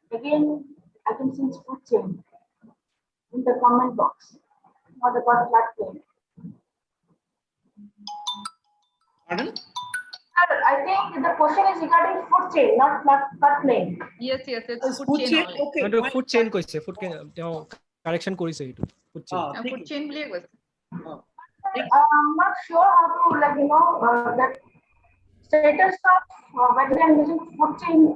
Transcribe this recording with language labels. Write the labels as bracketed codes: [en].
[en] Again, I can see its food chain in the comment box. What about floodplain? Pardon? I think the question is regarding food chain, not floodplain. Yes, it's Food food chain chain, only. okay. [as] Food chain কৈছে, food তেওঁ correction কৰিছে এইটো food chain. Food chain বুলিয়ে কৈছে। [en] I'm not sure how to that status of wetland using food chain.